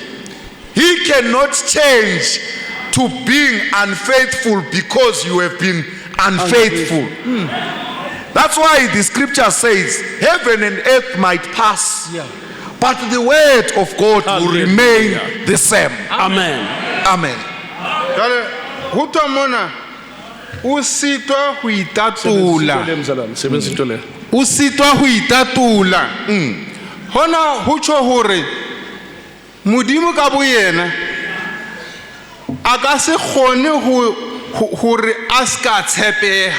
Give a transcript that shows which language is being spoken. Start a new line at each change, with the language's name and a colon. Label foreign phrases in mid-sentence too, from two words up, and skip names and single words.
English: He cannot change to being unfaithful because you have been unfaithful. That's why the scripture says, heaven and earth might pass, but the word of God will remain the same. Amen. Amen.
Southern Sotho: Jale ho tswa mona o sitwa ho itatula. O sitwa ho itatula. Hona ho tsho hore modimo ka boyena a ka se kgone hore a ska tshepeha.